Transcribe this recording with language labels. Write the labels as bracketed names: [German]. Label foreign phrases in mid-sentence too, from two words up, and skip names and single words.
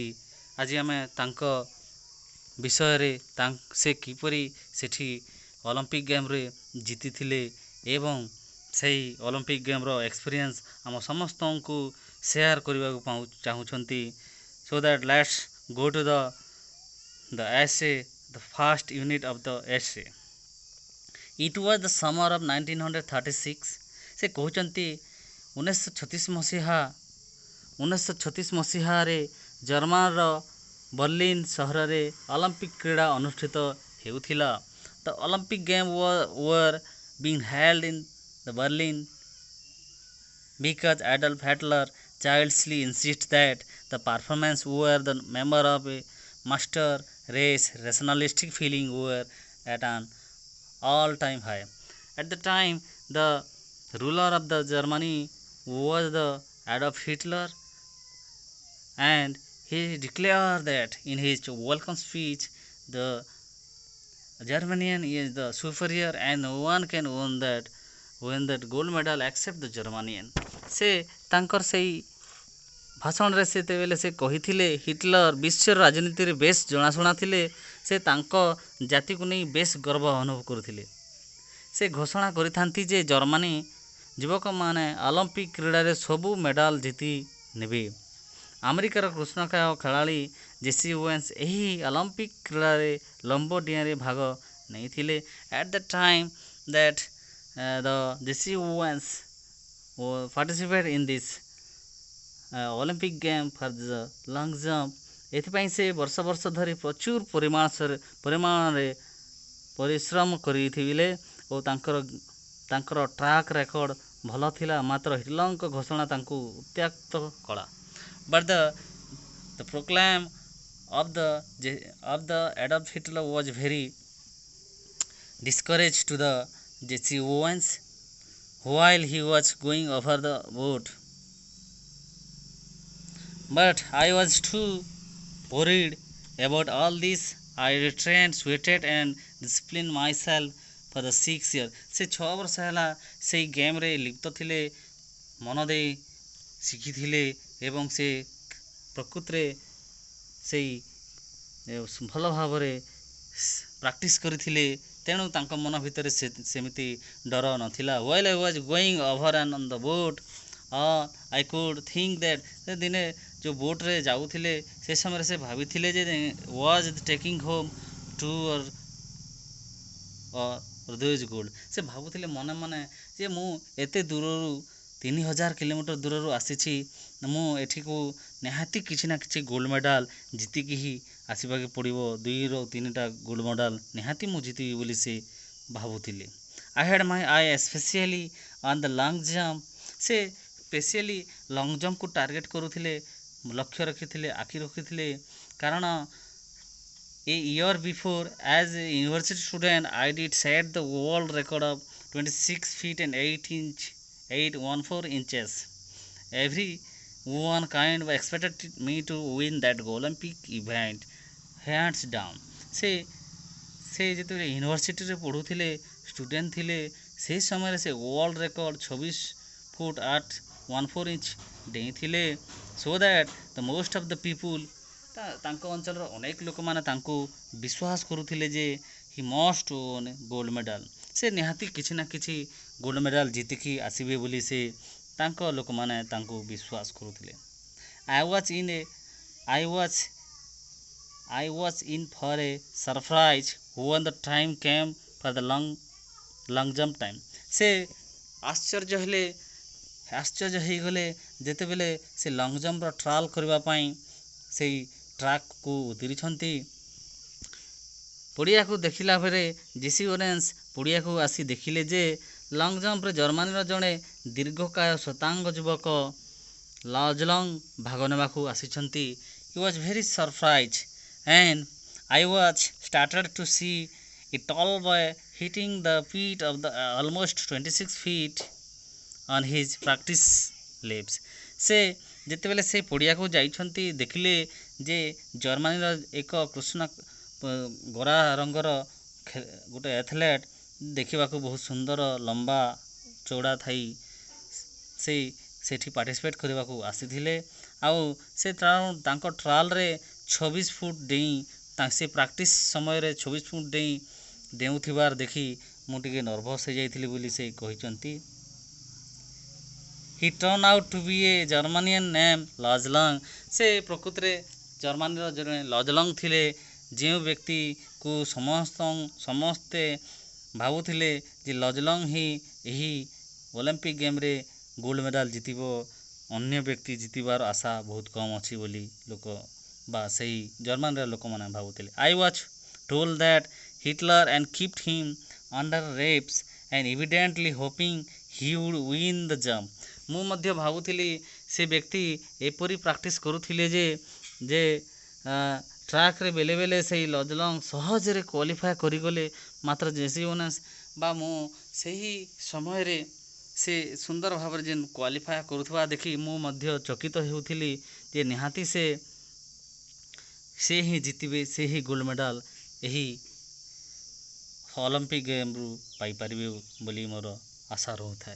[Odia] ଆଜି ଆମେ ତାଙ୍କ ବିଷୟରେ ସେ କିପରି ସେଠି [English] Olympic gameରେ [Odia] ଜିତିଥିଲେ ଏବଂ ସେହି [English] Olympic gameର [Odia] ଏକ୍ସପିରିଏନ୍ସ ଆମ ସମସ୍ତଙ୍କୁ ସେୟାର କରିବାକୁ ଚାହୁଁଛନ୍ତି। [English] so that let's go to the essay, the first unit of the essay. It was the summer of 1936. [Odia] ସେ କହୁଛନ୍ତି 1936 ମସିହାରେ ଜର୍ମାନର ବର୍ଲିନ୍ ସହରରେ ଅଲିମ୍ପିକ୍ କ୍ରୀଡ଼ା ଅନୁଷ୍ଠିତ ହେଉଥିଲା। [English] The Olympic Games were being held in the Berlin because Adolf Hitler childishly insisted that the performance were the member of a master race. Rationalistic feeling were at an all-time high. At the time, the ruler of the Germany was the Adolf Hitler, and he declared that in his welcome speech, the Germanian is the superior and no one can win that gold medal except the Germanian. [Odia] ସେ ତାଙ୍କର ସେଇ ଭାଷଣରେ ସେତେବେଳେ ସେ କହିଥିଲେ ହିଟଲର ବିଶ୍ୱର ରାଜନୀତିରେ ବେଶ ଜଣାଶୁଣା ଥିଲେ। ସେ ତାଙ୍କ ଜାତିକୁ ନେଇ ବେଶ ଗର୍ବ ଅନୁଭବ କରୁଥିଲେ। ସେ ଘୋଷଣା କରିଥାନ୍ତି ଯେ ଜର୍ମାନୀ ଯୁବକମାନେ ଅଲିମ୍ପିକ୍ କ୍ରୀଡ଼ାରେ ସବୁ ମେଡ଼ାଲ ଜିତି ନେବେ। ଆମେରିକାର କୃଷ୍ଣକାୟ ଖେଳାଳି ଜେସି ୱେନ୍ସ ଏହି ଅଲିମ୍ପିକ୍ କ୍ରୀଡ଼ାରେ ଲମ୍ବ ଡିଆଁରେ ଭାଗ ନେଇଥିଲେ। [English] at the time that the Jesse Owens participate in this Olympic game for the long jump, [Odia] ଏଥିପାଇଁ ସେ ବର୍ଷ ଧରି ପ୍ରଚୁର ପରିମାଣରେ ପରିଶ୍ରମ କରିଥିଲେ ଓ ତାଙ୍କର [English] track record [Odia] ଭଲ ଥିଲା। ମାତ୍ର ହିଟଲରଙ୍କ ଘୋଷଣା ତାଙ୍କୁ ଉତ୍ତ୍ୟକ୍ତ କଲା। [English] But the proclaim of the Adolf Hitler was very discouraged to the Jesse Owens while he was going over the board. But I was too worried About all this, I retrained, sweated and disciplined myself for the 6 years. [Odia] ସେ 6 ବର୍ଷ ହେଲା ସେଇ ଗେମ୍ରେ ଲିପ୍ତ ଥିଲେ, ମନ ଦେଇ ଶିଖିଥିଲେ ଏବଂ ସେ ପ୍ରକୃତରେ ସେଇ ଭଲ ଭାବରେ ପ୍ରାକ୍ଟିସ୍ କରିଥିଲେ। ତେଣୁ ତାଙ୍କ ମନ ଭିତରେ ସେମିତି ଡର ନଥିଲା। [English] While I was going over and on the boat, I could think that [Odia] ସେ ଦିନେ ଯେଉଁ ବୋଟ୍ରେ ଯାଉଥିଲେ ସେ ସମୟରେ ସେ ଭାବିଥିଲେ ଯେ [English] was taking home two or those gold। [Odia] ସେ ଭାବୁଥିଲେ ମନେ ମନେ ଯେ ମୁଁ ଏତେ ଦୂରରୁ 3000 କିଲୋମିଟର ଦୂରରୁ ଆସିଛି, ମୁଁ ଏଠିକୁ ନିହାତି କିଛି ନା କିଛି [English] gold medal [Odia] ଜିତିକି ହିଁ ଆସିବାକୁ ପଡ଼ିବ। 2ରୁ 3ଟା [English] gold medal [Odia] ନିହାତି ମୁଁ ଜିତିବି ବୋଲି ସେ ଭାବୁଥିଲେ। [English] I had my eye especially on the long jump। [Odia] ସେ [English] specially long jumpକୁ target [Odia] କରୁଥିଲେ, ଲକ୍ଷ୍ୟ ରଖିଥିଲେ, ଆଖି ରଖିଥିଲେ। [English] କାରଣ a year before, as a university student, I did set the world record of 26 feet and 8 inches. Everyone kind of expected me to win that Olympic event, hands down। [Odia] ସେ ଯେତେବେଳେ ୟୁନିଭର୍ସିଟିରେ ପଢ଼ୁଥିଲେ, ଷ୍ଟୁଡେଣ୍ଟ ଥିଲେ, ସେହି ସମୟରେ ସେ [English] world record [Odia] 26 ଫୁଟ 8 ଇଞ୍ଚ ଡେଇଁଥିଲେ। [English] so that the most of the people, [Odia] ତାଙ୍କ ଅଞ୍ଚଳର ଅନେକ ଲୋକମାନେ ତାଙ୍କୁ ବିଶ୍ୱାସ କରୁଥିଲେ ଯେ [English] he must won gold medal. [Odia] ସେ ନିହାତି କିଛି ନା କିଛି [English] gold medal [Odia] ଜିତିକି ଆସିବେ ବୋଲି ସେ ତାଙ୍କ ଲୋକମାନେ ତାଙ୍କୁ ବିଶ୍ୱାସ କରୁଥିଲେ। [English] I was in for a surprise when the time came for the long jump time। [Odia] ସେ ଆଶ୍ଚର୍ଯ୍ୟ ହେଇଗଲେ ଯେତେବେଳେ ସେ [English] long jumpର [Odia] ଟ୍ରାଏଲ୍ କରିବା ପାଇଁ ସେଇ ଟ୍ରାକ୍କୁ ଉତରିଛନ୍ତି। ପଡ଼ିଆକୁ ଦେଖିଲା ପରେ ଜେସି ଓରେନ୍ସ ପଡ଼ିଆକୁ ଆସି ଦେଖିଲେ ଯେ [English] long jumpରେ [Odia] ଜର୍ମାନୀର ଜଣେ ଦୀର୍ଘକାୟ ଶ୍ୱେତାଙ୍ଗ ଯୁବକ ଲଜଲଙ୍ଗ ଭାଗ ନେବାକୁ ଆସିଛନ୍ତି। [English] He was very surprised and I was startled to see a tall boy hitting the feet of the almost 26 feet on his practice laps। [Odia] ସେ ଯେତେବେଳେ ସେ ପଡ଼ିଆକୁ ଯାଇଛନ୍ତି ଦେଖିଲେ ଯେ ଜର୍ମାନୀର ଏକ କୃଷ୍ଣ ଗୋରା ରଙ୍ଗର ଗୋଟେ ଆଥଲେଟ୍ ଦେଖିବାକୁ ବହୁତ ସୁନ୍ଦର, ଲମ୍ବା ଚଉଡ଼ା ଥାଇ ସେଠି ପାର୍ଟିସିପେଟ୍ କରିବାକୁ ଆସିଥିଲେ। ଆଉ ସେ ତାଙ୍କ ଟ୍ରାଏଲ୍ରେ 26 ଫୁଟ ଡେଇଁ ସେ ପ୍ରାକ୍ଟିସ୍ ସମୟରେ 26 ଫୁଟ ଡେଉଁଥିବାର ଦେଖି ମୁଁ ଟିକେ ନର୍ଭସ୍ ହେଇଯାଇଥିଲି ବୋଲି ସେ କହିଛନ୍ତି। [English] He turned out to be a Germanian named Lajlang। [Odia] ସେ ପ୍ରକୃତରେ ଜର୍ମାନୀର ଜଣେ ଲଜଲଙ୍ଗ ଥିଲେ, ଯେଉଁ ବ୍ୟକ୍ତିକୁ ସମସ୍ତେ ଭାବୁଥିଲେ ଯେ ଲଜଲଙ୍ଗ ହିଁ ଏହି [English] Olympic gameରେ gold medal [Odia] ଜିତିବ, ଅନ୍ୟ ବ୍ୟକ୍ତି ଜିତିବାର ଆଶା ବହୁତ କମ୍ ଅଛି ବୋଲି ଲୋକ ବା ସେହି ଜର୍ମାନୀର ଲୋକମାନେ ଭାବୁଥିଲେ। [English] I was told that Hitler and kept him under wraps and evidently hoping he would win the jump। [Odia] ମୁଁ ମଧ୍ୟ ଭାବୁଥିଲି ସେ ବ୍ୟକ୍ତି ଏପରି ପ୍ରାକ୍ଟିସ୍ କରୁଥିଲେ ଯେ ଟ୍ରାକ୍ରେ ବେଲେ ସେହି ଲଜଲଙ୍ଗ ସହଜରେ କ୍ୱାଲିଫାଏ କରିଗଲେ। ମାତ୍ର ଜେସି ଓନେସ୍ ବା ମୁଁ ସେହି ସମୟରେ ସେ ସୁନ୍ଦର ଭାବରେ ଯେନ୍ କ୍ୱାଲିଫାଏ କରୁଥିବା ଦେଖି ମୁଁ ମଧ୍ୟ ଚକିତ ହେଉଥିଲି ଯେ ନିହାତି ସେ ହିଁ ଜିତିବେ, ସେ ହିଁ [English] gold medal [Odia] ଏହି [English] Olympic gameରୁ [Odia] ପାଇପାରିବେ ବୋଲି ମୋର ଆଶା ରହୁଥାଏ।